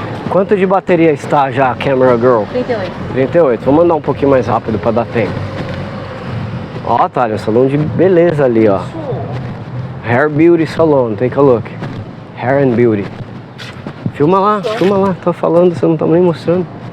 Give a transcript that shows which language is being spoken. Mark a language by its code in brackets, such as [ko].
[pt] Quanto de bateria está já, Camera Girl? 38. 38. Vou mandar um pouquinho mais rápido para dar tempo. Ó, Thalia, salão de beleza ali, ó. [en] Hair Beauty Salon, take a look. Hair and Beauty. [pt] Filma lá, tô falando, você não tá nem mostrando.